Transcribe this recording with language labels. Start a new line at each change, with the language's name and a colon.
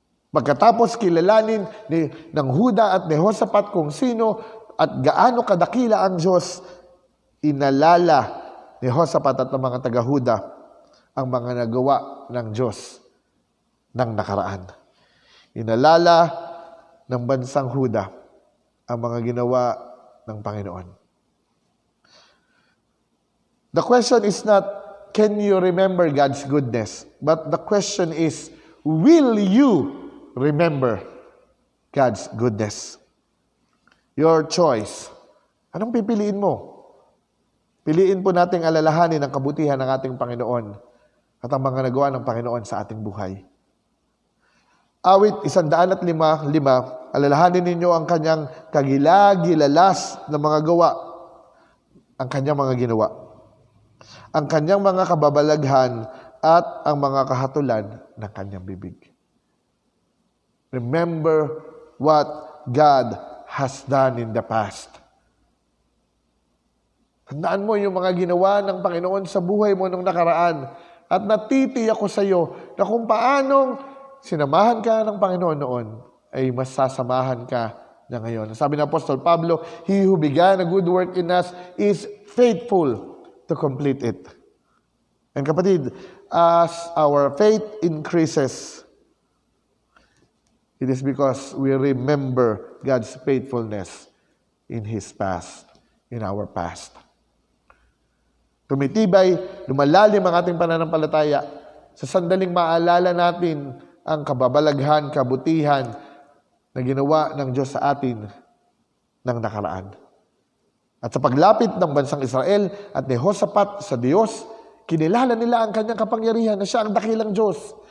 Filipino: Pagkatapos kilalanin ng Huda at ni Josaphat kung sino at gaano kadakila ang Diyos, inalala ni Josaphat at ng mga taga Huda ang mga nagawa ng Diyos ng nakaraan. Inalala ng bansang Huda ang mga ginawa ng Panginoon.
English: The question is not, can you remember God's goodness? But the question is, will you remember God's goodness? Your choice.
Filipino: Anong pipiliin mo? Piliin po nating alalahanin ang kabutihan ng ating Panginoon at ang mga nagawa ng Panginoon sa ating buhay. Awit 105:5, alalahanin ninyo ang kanyang kagilagilalas na mga gawa, ang kanyang mga ginawa, ang kanyang mga kababalaghan at ang mga kahatulan ng kanyang bibig.
English: Remember what God has done in the past.
Filipino: Tandaan mo yung mga ginawa ng Panginoon sa buhay mo nung nakaraan. At natitiyak ko sa iyo na kung paanong sinamahan ka ng Panginoon noon, ay mas sasamahan ka na ngayon. Sabi ng Apostol Pablo,
English: He who began a good work in us is faithful to complete it. And kapatid, as our faith increases, it is because we remember God's faithfulness in His past, in our past.
Filipino: Tumitibay, lumalalim ang ating pananampalataya sa sandaling maalala natin ang kababalaghan, kabutihan na ginawa ng Diyos sa atin ng nakaraan. At sa paglapit ng bansang Israel at ni Josaphat sa Diyos, kinilala nila ang kanyang kapangyarihan na siya ang dakilang Diyos.